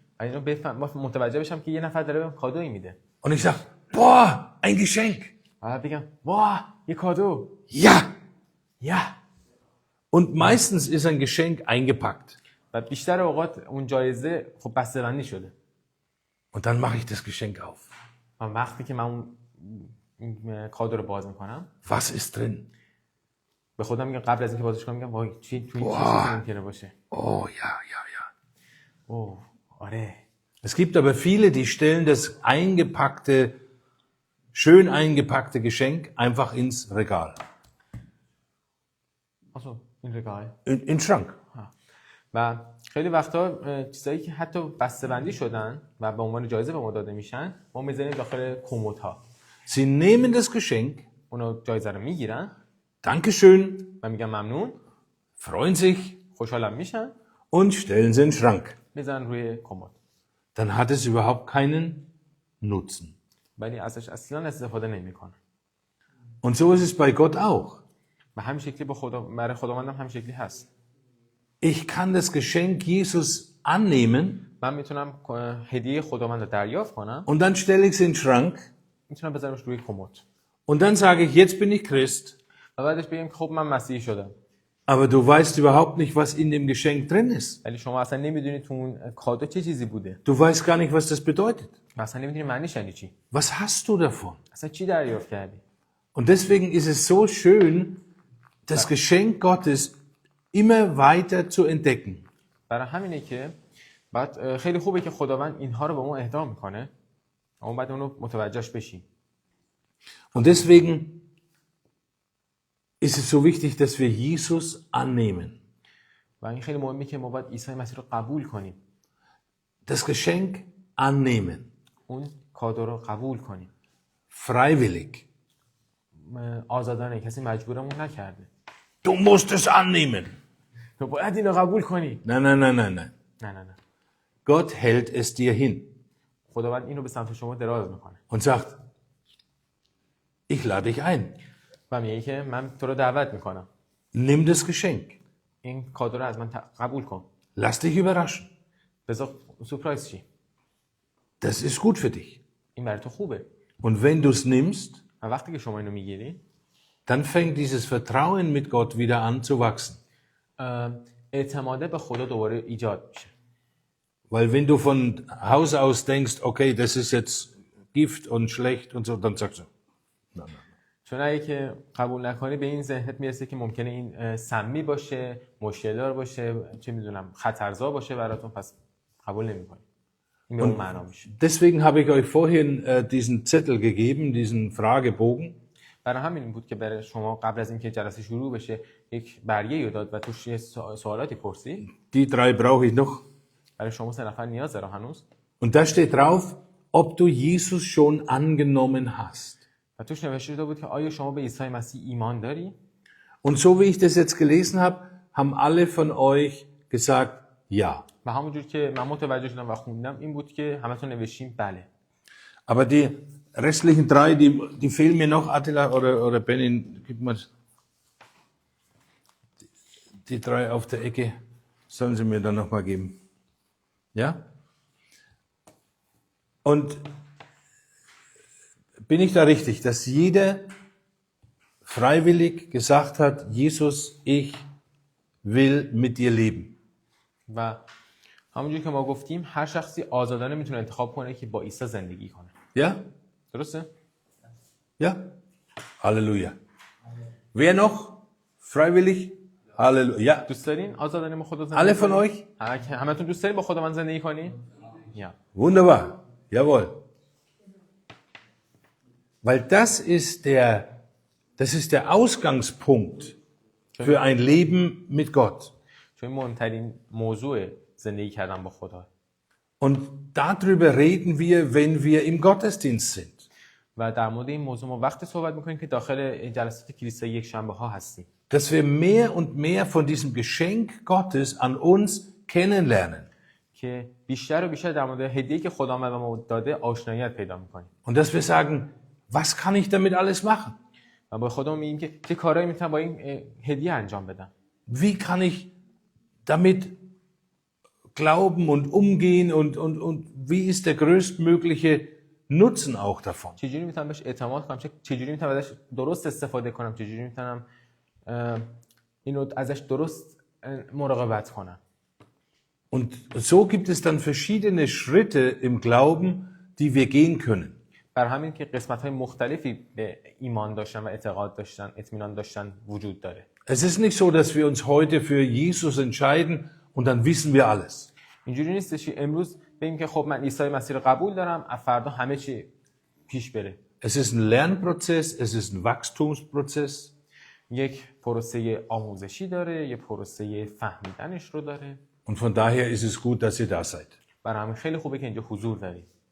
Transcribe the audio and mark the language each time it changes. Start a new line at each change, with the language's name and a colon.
Persian: و اینو متوجه بشم که یه نفر داره بهم کادویی میده.
German: Und ich sage, boah, ein Geschenk.
Persian: بعد بگم واه یه کادو.
German: Ja.
Persian: یا.
German: Und meistens ist ein Geschenk eingepackt.
Persian: و بیشتر اوقات اون جایزه خب بسته‌بندی شده.
German: Und dann mache ich das Geschenk auf.
Persian: و وقتی که من اون کادو رو باز میکنم،
German: Was ist drin?
Persian: به خودم میگم قبل از اینکه بازش کنم میگم وای چی توی این چیزی ممکنه باشه.
German: Oh ja, ja, ja.
Persian: اوه آره.
German: Es gibt aber viele, die stellen das eingepackte, schön eingepackte Geschenk einfach ins Regal. آسو این رگال. In den Schrank.
Persian: و خیلی وقتا چیزایی که حتی بسته‌بندی شدن و به عنوان جایزه به ما داده میشن ما میذاریم داخل کمدها.
German: Sie nehmen das Geschenk,
Persian: اونو جایزه رو میگیرن
German: Dankeschön,
Persian: و میگن ممنون،
German: freuen sich
Persian: خوشحالم میشن،
German: und stellen sie in den Schrank.
Persian: میذارن روی کمد.
German: Dann hat es überhaupt keinen Nutzen.
Persian: ولی ازش اصلا استفاده نمیکنن.
German: Und so ist es bei Gott auch.
Persian: و همین شکلی به خدا برای خداوندم همین شکلی هست.
German: Ich kann das Geschenk Jesus annehmen
Persian: من میتونم هدیه خداوند رو دریافت کنم،
German: und dann stelle ich es in den Schrank
Persian: میتونم بذارمش روی کمد
German: und dann sage ich, jetzt bin ich Christ,
Persian: و بعدش بگم که خب من مسیحی شدم.
German: aber du weißt überhaupt nicht, was in dem Geschenk drin ist.
Persian: ولی شما اصلا نمیدونید تو اون کادو چه چیزی بوده.
German: Du weißt gar nicht, was das bedeutet.
Persian: و اصلا نمیدونی معنیش یعنی چی.
German: Was hast du davon?
Persian: اصلا چی دریافت کردی؟
German: Und deswegen ist es so schön, das Geschenk Gottes immer weiter zu entdecken.
Persian: برای همینه که بعد خیلی خوبه که خداوند اینها رو به ما اهدا میکنه. اما بعد اونو متوجهش بشیم.
German: Und deswegen ist es so wichtig, dass wir Jesus annehmen.
Persian: و این خیلی مهمه که ما باید عیسی مسیح رو قبول کنیم.
German: Das Geschenk annehmen.
Persian: اون کادو رو قبول کنیم.
German: Freiwillig.
Persian: آزادانه، کسی مجبورمون نکرده.
German: Du musst es annehmen.
Persian: تو باید اینو قبول کنی.
German: Nein, nein, nein, nein, nein.
Persian: نه.
German: Gott hält es dir hin
Persian: خداوند اینو به سمت شما دراز میکنه.
German: und sagt, ich lade dich ein.
Persian: و میگه که من تو رو دعوت میکنم.
German: Nimm das Geschenk.
Persian: این کادو رو از من قبول کن.
German: Lass dich überraschen.
Persian: بذار سورپرایز چی؟
German: Das ist gut für dich.
Persian: این برای تو خوبه.
German: Und wenn du es nimmst,
Persian: و وقتی که شما اینو میگیری،
German: dann fängt dieses Vertrauen mit Gott wieder an zu wachsen.
Persian: اعتماده به خدا دوباره ایجاد میشه.
German: Weil wenn du von Haus aus denkst, okay, das ist jetzt Gift und schlecht und so, dann sagst du, nein, nein.
Persian: چون اگه که قبول نکنی به این ذهنت میرسه که ممکنه این سمی باشه، مشکل دار باشه، چه میدونم خطرزا باشه براتون، پس قبول نمیکنی. این به اون معنا میشه.
German: Deswegen habe ich euch vorhin diesen Zettel gegeben, diesen Fragebogen.
Persian: برای همین بود که برای شما قبل از اینکه جلسه شروع بشه یک برگه رو داد و توش یه سوالاتی پرسید.
German: Die 3 brauche ich noch.
Persian: برای شما 3 نفر نیاز داره هنوز.
German: Und da steht drauf, ob du Jesus schon angenommen hast.
Persian: و توش نوشته بود که آیا شما به عیسی مسیح ایمان داری؟
German: Und so wie ich das jetzt gelesen habe, haben alle von euch gesagt, ja.
Persian: و همونجور که من متوجه شدم و خوندم این بود که همتون نوشتیم بله.
German: Aber die restlichen 3, die fehlen mir noch. Attila oder Benin, gib mal die 3 auf der Ecke, sollen sie mir dann nochmal geben. Ja? Und bin ich da richtig, dass jeder freiwillig gesagt hat, Jesus, ich will mit dir leben?
Persian: و همونجور که ما گفتیم هر شخصی آزادانه میتونه انتخاب کنه که با عیسی زندگی کنه.
German: Ja?
Persian: درسته؟
German: Ja? Halleluja. Wer noch? Freiwillig? Halleluja. Ja.
Persian: دوست دارین آزادانه با خدا زندگی
German: Alle von
Persian: کنین؟
German: euch?
Persian: همتون دوست دارین با خداوند زندگی کنین؟ یا.
German: Wunderbar. Jawohl. Weil das ist der Ausgangspunkt für ein Leben mit Gott.
Persian: چون مهمترین موضوع زندگی کردن با خدا.
German: Und darüber reden wir, wenn wir im Gottesdienst sind.
Persian: و در مورد این موضوع ما وقت صحبت میکنیم که داخل جلسات کلیسای یک شنبه ها هستیم
German: dass wir mehr und mehr von diesem Geschenk Gottes an uns kennenlernen.
Persian: که بیشتر و بیشتر در مورد هدیه‌ای که خدا به ما داده آشناییت پیدا میکنیم
German: Und dass wir sagen, was kann ich damit alles machen?
Persian: و با خودمون میگیم که چه کارهایی میتونم با این هدیه انجام بدم
German: Wie kann ich damit glauben und umgehen und wie ist der größtmögliche Nutzen auch davon?
Persian: چجوری میتونم بهش اعتماد کنم چجوری میتونم ازش درست استفاده کنم چجوری میتونم اینو ازش درست مراقبت کنم
German: Und so gibt es dann verschiedene Schritte im Glauben, die wir gehen können.
Persian: بر همین که قسمت‌های مختلفی به ایمان داشتن و اعتقاد داشتن اطمینان داشتن وجود داره
German: Es ist nicht so, dass wir uns heute für Jesus entscheiden und dann wissen wir alles.
Persian: اینجوری نیستش که امروز بگیم که خب من عیسی مسیح رو قبول دارم از فردا همه چی پیش بره
German: Es ist ein Lernprozess, es ist ein Wachstumsprozess.
Persian: یک پروسه آموزشی داره یک پروسه فهمیدنش رو داره
German: Und von daher ist es gut, dass ihr da seid.
Persian: برای همین خیلی خوبه که اینجا حضور دارید